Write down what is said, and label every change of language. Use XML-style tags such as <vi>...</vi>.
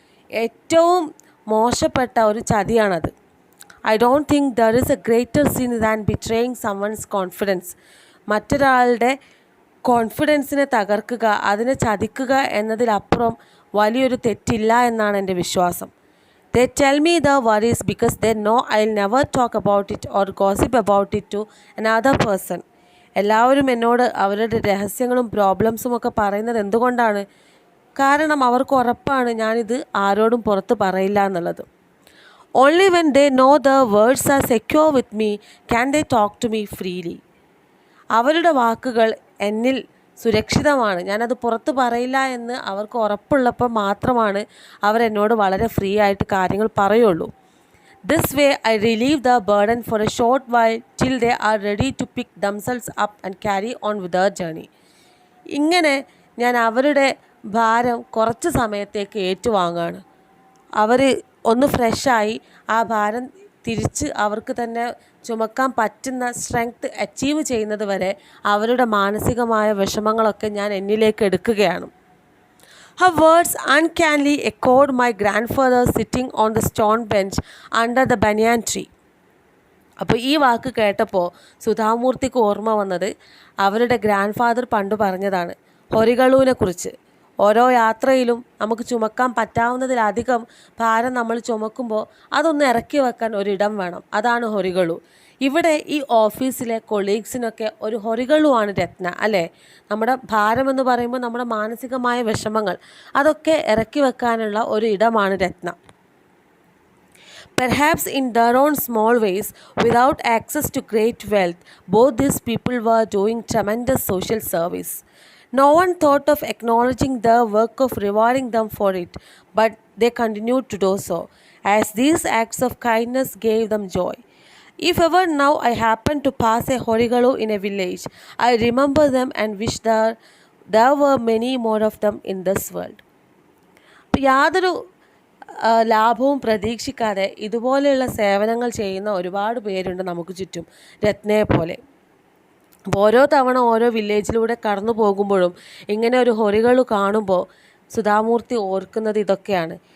<ml>ഏറ്റവും മോശപ്പെട്ട ഒരു ചതിയാണത്.</ml> <en>I don't think there is a greater sin than betraying someone's confidence.</en> <ml>മറ്റൊരാളുടെ കോൺഫിഡൻസിനെ തകർക്കുക, അതിനെ ചതിക്കുക എന്നതിലപ്പുറം വലിയൊരു തെറ്റില്ല എന്നാണ് എൻ്റെ വിശ്വാസം.</ml> <en>They tell me the worries because they know I'll never talk about it or gossip about it to another person.</en> <ml>എല്ലാവരും എന്നോട് അവരുടെ രഹസ്യങ്ങളും പ്രോബ്ലംസും ഒക്കെ പറയുന്നത് എന്തുകൊണ്ടാണ്? കാരണം അവർക്ക് ഉറപ്പാണ് ഞാനിത് ആരോടും പുറത്ത് പറയില്ല എന്നുള്ളത്.</ml> <en>Only when they know the words are secure with me can they talk to me freely.</en> <ml>അവരുടെ വാക്കുകൾ എന്നിൽ സുരക്ഷിതമാണ്, ഞാനത് പുറത്ത് പറയില്ല എന്ന് അവർക്ക് ഉറപ്പുള്ളപ്പോൾ മാത്രമാണ് അവരെന്നോട് വളരെ ഫ്രീ ആയിട്ട് കാര്യങ്ങൾ പറയുള്ളൂ.</ml> <en>This way I relieve the burden for a short while till they are ready to pick themselves up and carry on with their journey.</en> <ml>ഇങ്ങനെ ഞാൻ അവരുടെ ഭാരം കുറച്ച് സമയത്തേക്ക് ഏറ്റുവാങ്ങുകയാണ്. അവർ ഒന്ന് ഫ്രഷായി ആ ഭാരം തിരിച്ച് അവർക്ക് തന്നെ ചുമക്കാൻ പറ്റുന്ന സ്ട്രെങ്ത് അച്ചീവ് ചെയ്യുന്നത് വരെ അവരുടെ മാനസികമായ വിഷമങ്ങളൊക്കെ ഞാൻ എന്നിലേക്ക് എടുക്കുകയാണ്.</ml> <en>Her words uncannily echoed my grandfather sitting on the stone bench under the banyan tree.</en> <ml>അപ്പോൾ ഈ വാക്ക് കേട്ടപ്പോൾ സുധാമൂർത്തിക്ക് ഓർമ്മ വന്നത് അവരുടെ ഗ്രാൻഡ് ഫാദർ പണ്ട് പറഞ്ഞതാണ് ഹൊറികളുവിനെ കുറിച്ച്. ഓരോ യാത്രയിലും നമുക്ക് ചുമക്കാൻ പറ്റാവുന്നതിലധികം ഭാരം നമ്മൾ ചുമക്കുമ്പോൾ അതൊന്ന് ഇറക്കി വെക്കാൻ ഒരിടം വേണം, അതാണ് ഹൊറികളു. ഇവിടെ ഈ ഓഫീസിലെ കൊളീഗ്സിനൊക്കെ ഒരു ഹൊറികളുവാണ് രത്ന അല്ലേ? നമ്മുടെ ഭാരമെന്ന് പറയുമ്പോൾ നമ്മുടെ മാനസികമായ വിഷമങ്ങൾ അതൊക്കെ ഇറക്കി വെക്കാനുള്ള ഒരു ഇടമാണ് രത്ന.</ml> <en>Perhaps in their own small ways, without access to great wealth, both these people were doing tremendous social service. No one thought of acknowledging their work of rewarding them for it, but they continued to do so, as these acts of kindness gave them joy. If ever now I happen to pass a horigalu in a village, I remember them and wish there were many more of them in this world.</en> <ml>യാതൊരു ലാഭവും പ്രതീക്ഷിക്കാതെ ഇതുപോലെയുള്ള സേവനങ്ങൾ ചെയ്യുന്ന ഒരുപാട് പേരുണ്ട് നമുക്ക് ചുറ്റും രത്നയെ പോലെ. ഓരോ തവണ ഓരോ വില്ലേജിലൂടെ കടന്നു പോകുമ്പോഴും ഇങ്ങനെ ഒരു ഹൊറികളു കാണുമ്പോൾ സുധാമൂർത്തി ഓർക്കുന്നത് ഇതൊക്കെയാണ്.</ml>